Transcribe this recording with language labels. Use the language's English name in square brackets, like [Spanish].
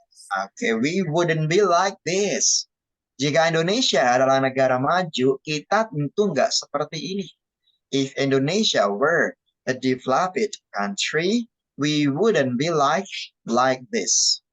[English] Okay, we wouldn't be like this. [Indonesian] Jika Indonesia adalah negara maju, kita tentu nggak seperti ini. [English] If Indonesia were a developed country, we wouldn't be like this.